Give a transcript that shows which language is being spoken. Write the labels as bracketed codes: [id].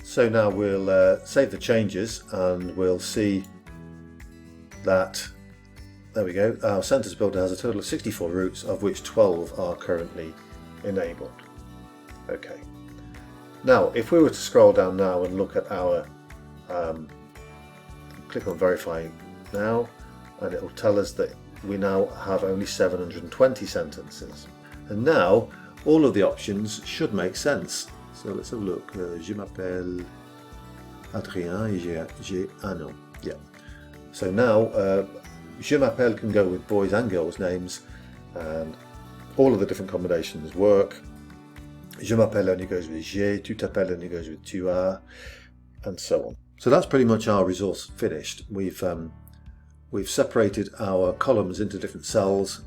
[en] So now we'll save the changes, and we'll see that, there we go, our SentenceBuilder has a total of 64 roots, of which 12 are currently enabled. Okay. Now, if we were to scroll down now and look at our, click on Verify Now, and it will tell us that we now have only 720 sentences. And now, all of the options should make sense. So let's have a look. [fr] Je m'appelle Adrien et j'ai un an. [en] Yeah. So now, je m'appelle can go with boys and girls' names, and all of the different combinations work. Je m'appelle only goes with j'ai, tu t'appelles only goes with tu as, and so on. So that's pretty much our resource finished. We've separated our columns into different cells.